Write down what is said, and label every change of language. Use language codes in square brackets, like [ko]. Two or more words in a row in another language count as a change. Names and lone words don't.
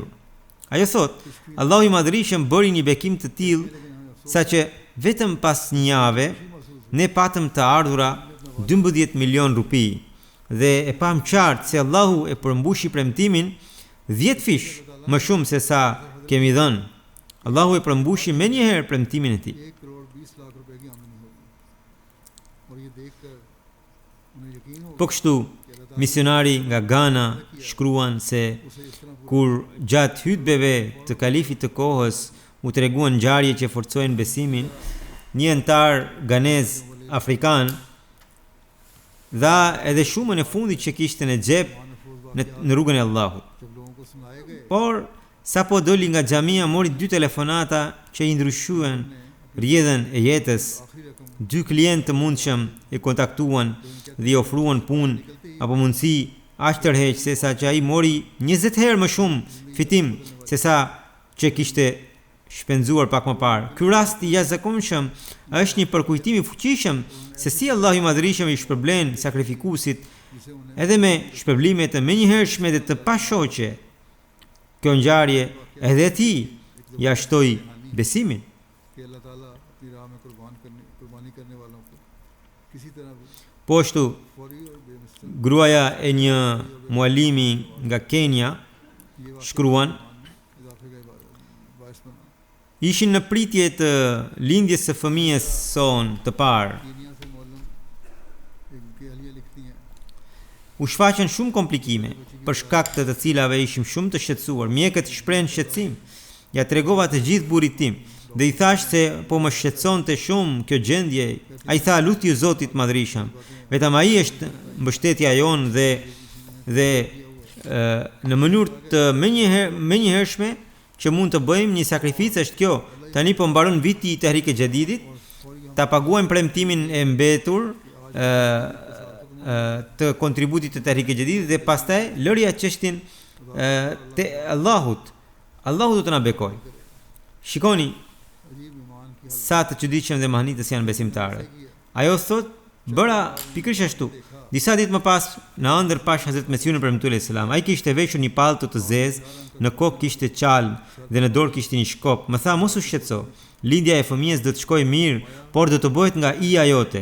[sq] Ajo thot, Allahu I Madhërisëm bëri një bekim të tillë saqë vetëm pas një jave ne patëm të ardhura 12 milion rupi dhe e pam qartë se Allahu e përmbushi premtimin 10 fish më shumë se sa kemi dhënë. Allahu e përmbushi me njëherë premtimin e tij. [ur] 1 کروڑ 20 لاکھ روپے کی آمدنی ہوگی اور یہ دیکھ کر انہیں یقین ہو [sq] Po kështu, misionari nga Ghana shkruan se kur gjatë hutbeve të kalifit të kohës u treguan ngjarje që forcojnë besimin, një antar ganez afrikan dha edhe shumën e fundit që kishte në xhep në rrugën e Allahut. [ur] جب لوگوں کو سنائے گئے [sq] Por sapo doli nga xhamia mori 2 telefonata që i ndryshuan rrjedhën e jetës. [ur] آخری رقم [sq] 2 klientë të mundshëm e kontaktuan dhe i ofruan punë apo mundësi aq tërheqëse sa që ai mori 20 herë më shumë fitim se sa që kishte shpenzuar pak më parë. Ky rast i jashtëzakonshëm është një përkujtim i fuqishëm se si Allahu i Madhërisht i shpërblen sakrifikuesit [ur] جسے انہیں [sq] edhe me shpërblime të menjëhershme dhe të pashoqe. Kjo ngjarje edhe ti ja shtoi besimin. [ur] کہ اللہ تعالیٰ اپنی راہ میں قربانی کرنے والوں کو کسی طرح بھی [sq] Po ashtu, [ur] فوری اور بے مثال [sq] gruaja e një mualimi nga Kenya [ur] یہ واقعہ [sq] shkruan, [ur] اضافے کا باعث بنا [sq] ishin në pritje të lindjes së fëmijës son të parë. [ur] کینیا سے معلم ایک اہلیہ لکھتی ہیں [sq] U shfaqën shumë komplikime, për shkak të të cilave ishim shumë të shqetësuar. Mjekët shprehen shqetësim. Ja tregova të gjithë burrit tim dhe i thash se po më shqetësonte shumë kjo gjendje. Ai tha lutju Zotit Madhrishëm. Vetëm ai është mbështetja jonë dhe në mënyrë të menjëhershme që mund të bëjmë një sakrificë është kjo. Tani po mbaron viti i Tehrik e Jadidit, ta paguajmë premtimin e mbetur të kontributit të Tehrik e Jadidit dhe pastaj lërja çështin te Allahut. Allahu do të na bekoj. Shikoni [ur] عجیب ایمان کی [sq] sa të çuditshëm dhe mahnitës janë besimtarët. Ajo thot, bëra pikërisht ashtu. Disa ditë më pas, në ëndër pash Hazrat Mesiun e premtuar selam. Ai kishte veshur një pallto të zezë, në kokë kishte çalm dhe në dorë kishte një shkop. Më tha, mos u shqetëso. Lindja e fëmijës do të shkojë mirë, por do të bëhet nga ija jote.